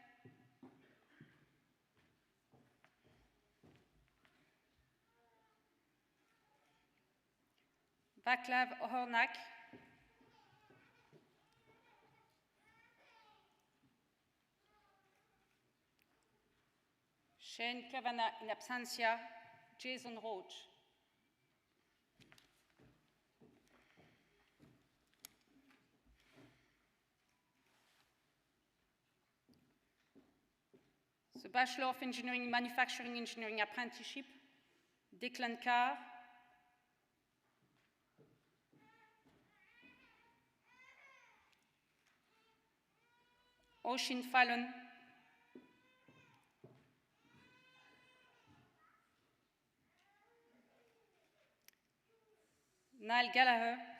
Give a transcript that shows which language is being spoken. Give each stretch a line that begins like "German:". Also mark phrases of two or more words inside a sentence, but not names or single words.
English: Vaclav Hornak, Shane Kavanagh in absentia, Jason Roach. The Bachelor of Engineering, Manufacturing Engineering Apprenticeship, Declan Carr, Oisin Fallon, Niall Gallagher,